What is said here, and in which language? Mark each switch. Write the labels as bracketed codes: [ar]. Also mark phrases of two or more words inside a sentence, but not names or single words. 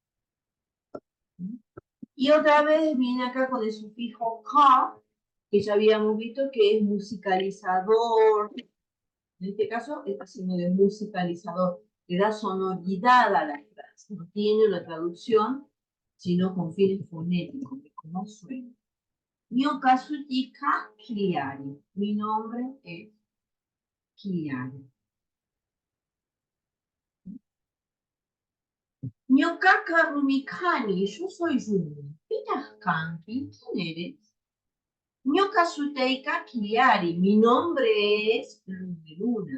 [es] Y otra vez viene acá con el sufijo ka, que ya habíamos visto que es musicalizador. En este caso está haciendo de musicalizador, que da sonoridad a la frase. No tiene una traducción, sino con fines fonéticos, de cómo suena. [qu] Ñoka suti ka Kiliari. [es] Mi nombre es Kiliari. [qu] Ñoka Rumikani, [es] yo soy Rumi. [qu] Pitas Kanki, [es] ¿quién eres? [qu] Ñoka Suteika Kiliari, [es] mi nombre es Luna.